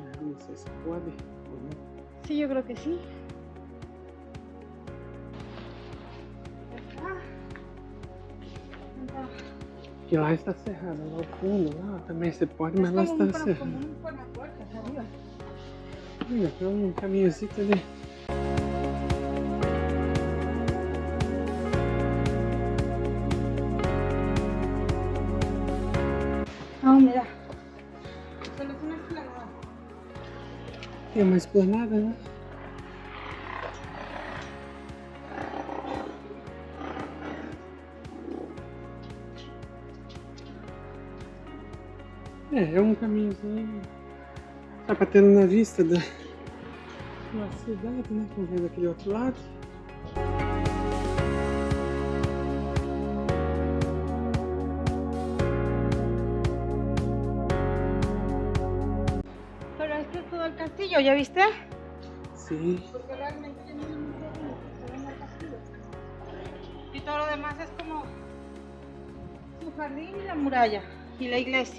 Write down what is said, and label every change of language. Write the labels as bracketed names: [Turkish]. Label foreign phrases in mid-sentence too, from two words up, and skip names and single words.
[Portuguese] Não sei se pode ou não. [Spanish] Sí, yo creo que sí. [Portuguese] Que lá está cerrado, lá ao fundo, lá também você pode, mas lá está cerrado. Olha, tem um caminhozinho ali. [Spanish] Ah, mira. Solo es una explanada. [Portuguese] Tem uma esplanada, né? É um caminhozinho. Tá batendo na vista da cidade, né? Vamos ver daquele outro lado. [Spanish] Pero este es todo el castillo, ¿ya viste? [Portuguese] Sim. [Spanish] Porque realmente tiene un mundo que se llama el castillo. Y todo lo demás es como su jardín y la muralla y la iglesia.